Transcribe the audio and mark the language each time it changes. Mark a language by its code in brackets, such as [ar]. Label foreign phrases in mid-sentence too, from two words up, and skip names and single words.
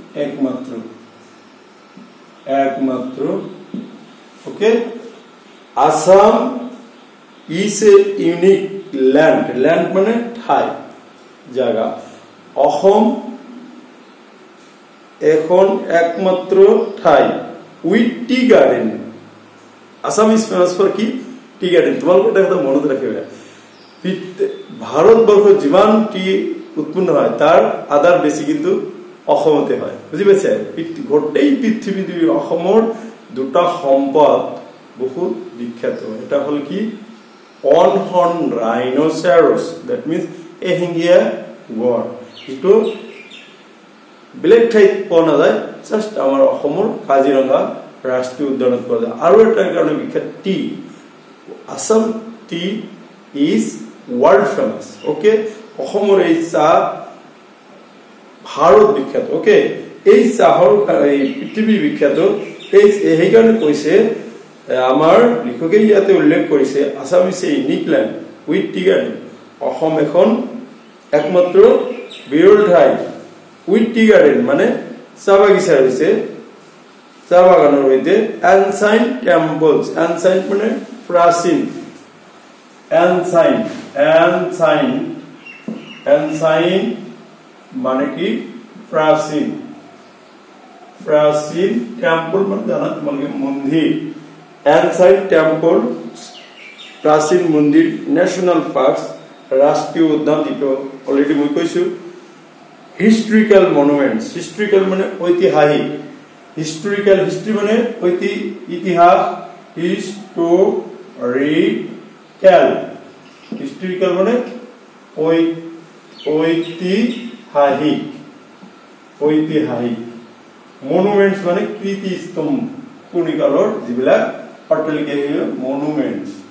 [en] ekmatro okay Assam is a unique land [as] মানে ঠাই জাগা অসম এখন একমাত্র ঠাই [en] with tea garden Assam is famous for [as] কি টি গার্ডেন তোমালোকে এটা কথা মনত ৰাখিবা ভাৰতবৰ্ষ যিমান টি উৎপন্ন হয় তাৰ আধাৰ বেছি কিন্তু অসমতে হয় বুজি পাইছে গোটেই পৃথিৱীৰ অসমৰ দুটা সম্পদ বহুত বিখ্যাত এটা হল কি [en] on horn rhinoceros that means [as] এশিঙীয়া গড় ইটো ব্লেক ঠাইত পোৱা নাযায় জাস্ট আমাৰ অসমৰ কাজিৰঙা ৰাষ্ট্ৰীয় উদ্যানত পোৱা যায় আৰু এটা কাৰণে বিখ্যাত টি [en] Assam tea is world famous okay [as] অসমৰ এই চাহ ভাৰত বিখ্যাত okay এই চাহৰ পৃথিৱী বিখ্যাত এই কাৰণে কৈছে আমাৰ লিখকে ইয়াতে উল্লেখ কৰিছে [en] Assam is a unique land with tea garden [as] অসম এখন একমাত্ৰ বিৰল ঠাই [en] with tea garden [as] মানে চাহ বাগিচা হৈছে চাহ বাগানৰ সৈতে [en] ancient temples ancient [as] মানে প্ৰাচীন ancient মানে কি প্ৰাচীন টেম্পল মানে জানা তোমালোকে মন্দিৰ [en] ancient temple [as] প্ৰাচীন মন্দিৰ [en] national parks [as] ৰাষ্ট্ৰীয় উদ্যান যেটো অলৰেডি মই কৈছো [en] historical monuments historical [as] মানে ঐতিহাসিক history মানে ইতিহাস historical মানে ঐতিহাসিক monuments মানে কীৰ্তিস্তম্ভ পুৰণিকালৰ যিবিলাক অট্টালিকা monuments